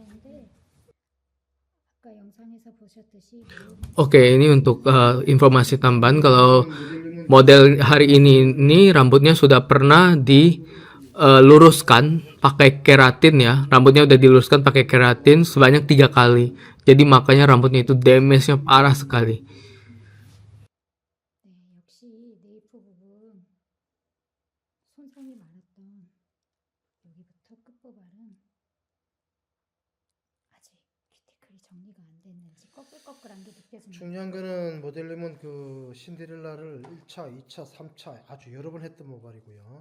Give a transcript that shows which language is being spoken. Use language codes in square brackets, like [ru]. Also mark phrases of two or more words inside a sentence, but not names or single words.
[id] Oke, ini untuk informasi tambahan kalau model hari ini rambutnya sudah pernah diluruskan pakai keratin ya. Rambutnya udah diluruskan pakai keratin sebanyak 3 kali. Jadi makanya rambutnya itu damage-nya parah sekali. [ko] 역시 네이프 부분 손상이 많았던 여기부터 끝부분은 아직 큐티클이 정리가 안 됐는지 꺼끌꺼끌한 게 느껴집니다. 중요한 거는 모델님은 그 신데렐라를 1차, 2차, 3차 아주 여러 번 했던 모발이고요.